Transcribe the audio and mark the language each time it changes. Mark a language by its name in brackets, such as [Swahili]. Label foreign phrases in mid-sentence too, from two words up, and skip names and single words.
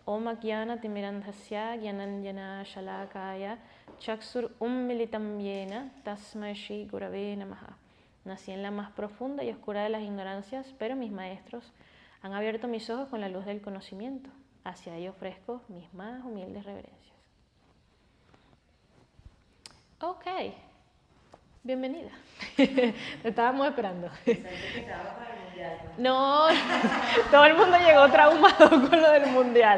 [Sanskrit] ॐ अज्ञान तिमिरान्धस्य ज्ञानाञ्जन शलाकया चक्षुरुन्मीलितं येन तस्मै श्री गुरवे नमः. [Spanish] Nací en la más profunda y oscura de las ignorancias, pero mis maestros han abierto mis ojos con la luz del conocimiento. Hacia ellos ofrezco mis más humildes reverencias. Ok, bienvenida. Te estábamos esperando. No, todo el mundo llegó traumado con lo del mundial.